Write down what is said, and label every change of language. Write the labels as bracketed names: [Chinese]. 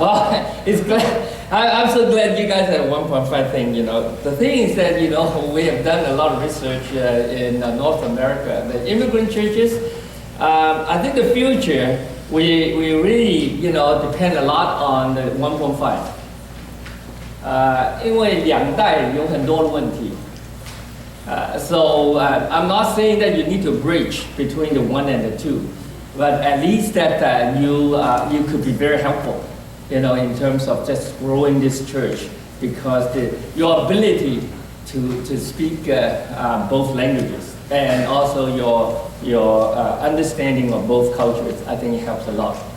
[English] Well, it's glad. I'm so glad you guys have 1.5 thing, The thing is that, we have done a lot of research in North America. The immigrant churches, I think the future, we really, depend a lot on the 1.5. [Chinese] 因为两代有很多的问题。 [English] So I'm not saying that you need to bridge between the 1 and the 2, but at least that you could be very helpful, in terms of just growing this church because your ability to speak both languages and also your understanding of both cultures, I think it helps a lot.